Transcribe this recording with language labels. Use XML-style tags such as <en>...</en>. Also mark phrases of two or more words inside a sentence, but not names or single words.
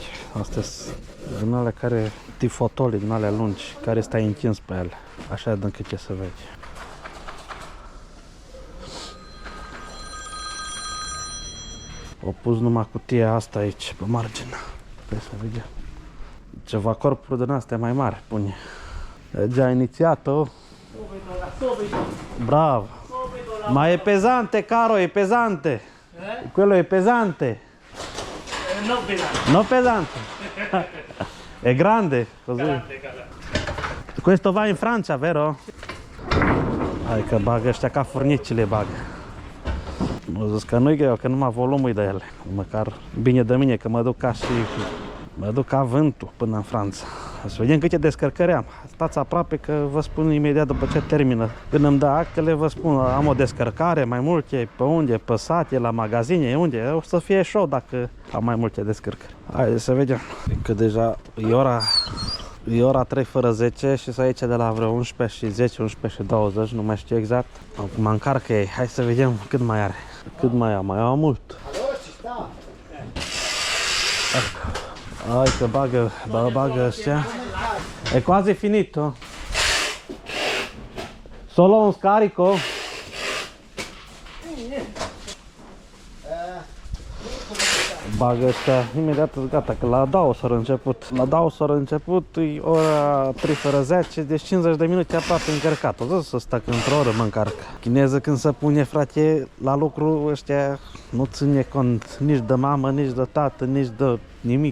<ro>Astea sunt din alea care, tifotoli din alea lungi, care stai întins pe ele. Așa de încât ce să vezi. O pus numai cutia asta aici, pe margine. Trebuie să vedem. Ceva corpuri din astea mai mari, pune.</ro> <it>E già iniziato? Bravo! Ma è pesante, caro, è pesante. Quello è pesante. No pesante. No pesante. È grande, così. Questo va in Francia, vero?</it> <ro>Hai că bagă ăștia ca furnicile bagă. Mă zis că nu-i greu, că numai volumul de ele. Măcar bine de mine, că mă duc ca vântul până în Franța. Să vedem câte descărcări am. Stați aproape că vă spun imediat după ce termină. Când îmi dă actele, vă spun, am o descărcare, mai multe, pe unde, pe sate, la magazine, unde. O să fie show dacă am mai multe descărcări. Haideți să vedem. Că deja e ora 3 fără 10 și sunt aici de la vreo 11 și 10, 11 și 20, nu mai știu exact. Mă încarcă ei. Hai să vedem cât mai are. Cât mai am? Mai am mult. Hai că bagă ăștia.</ro> <it>E quasi finito. Solo un scarico.</it> <ro>Bagă ăștia imediat, gata, că la Dau s-a început. La Dau s-a început, e ora 3 fără 10, deci 50 de minute aproape încărcat. O să stă că într-o oră mă încarcă. Chineză când se pune, frate, la lucru, ăștia nu ține cont nici de mamă, nici de tată, nici de nimic.</ro>